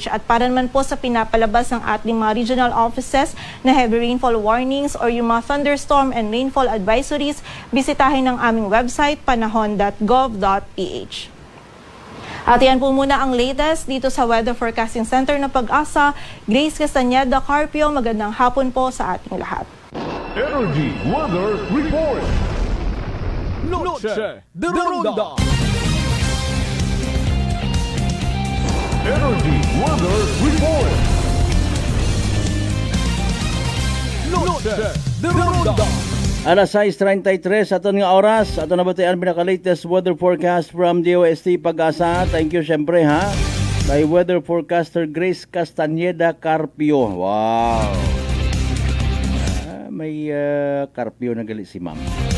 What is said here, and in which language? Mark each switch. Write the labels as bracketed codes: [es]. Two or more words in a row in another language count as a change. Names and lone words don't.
[tl] At para naman po sa pinapalabas ng ating mga regional offices na [en] heavy rainfall warnings [tl] or yung mga [en] thunderstorm and rainfall advisories, [tl] bisitahin ang aming website, panahon.gov.ph. At yan po muna ang latest dito sa Weather Forecasting Center ng Pag-asa. Grace Castañeda Carpio, magandang hapon po sa ating lahat. Energy Weather Report. Noche de Ronda. Energy Weather Report. Noche de Ronda. [hil] Alas 6:33 aton nga oras, ato na batayan pinaka- [en] latest weather forecast from [hil] DOST Pag-asa. [en] Thank you [hil] syempre ha kay [en] weather forecaster [hil] Grace Castañeda Carpio. Wow. May Carpio na gali si ma'am.